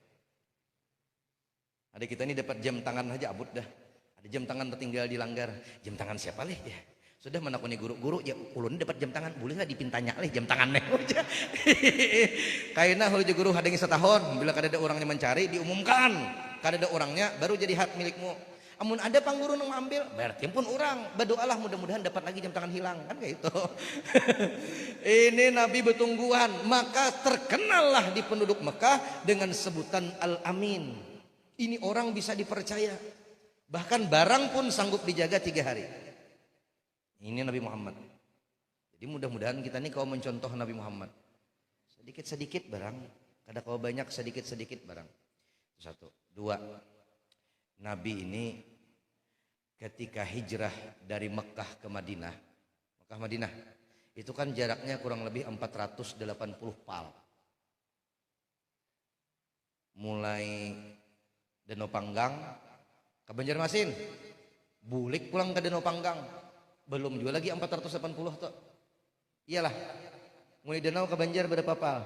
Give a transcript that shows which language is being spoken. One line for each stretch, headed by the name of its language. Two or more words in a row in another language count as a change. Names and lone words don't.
Banjar: Ada kita ini dapat jam tangan aja abut dah, ada jam tangan tertinggal di langgar, jam tangan siapa leh ya? Sudah menakuni guru-guru ya ulun dapat jam tangan boleh nggak dipintanya leh jam tangannya kayaknya hulu guru ada yang setahun bila kada ada orangnya mencari diumumkan kada ada orangnya baru jadi hak milikmu. Amun ada pangguru yang mengambil berarti pun orang berdoalah mudah-mudahan dapat lagi jam tangan hilang kan kayak itu. Ini Nabi betungguan maka terkenallah di penduduk Mekah dengan sebutan Al-Amin. Ini orang bisa dipercaya bahkan barang pun sanggup dijaga 3 hari. Ini Nabi Muhammad. Jadi mudah-mudahan kita ini kau mencontoh Nabi Muhammad. Sedikit-sedikit barang, kada kau banyak sedikit-sedikit barang. Itu 1. 2. Nabi ini ketika hijrah dari Mekah ke Madinah. Madinah itu kan jaraknya kurang lebih 480 pal. Mulai Danau Panggang ke Banjarmasin, bulik pulang ke Danau Panggang. Belum juga lagi 480 tuh. Iyalah. Mulai danau ke Banjar berapa pal?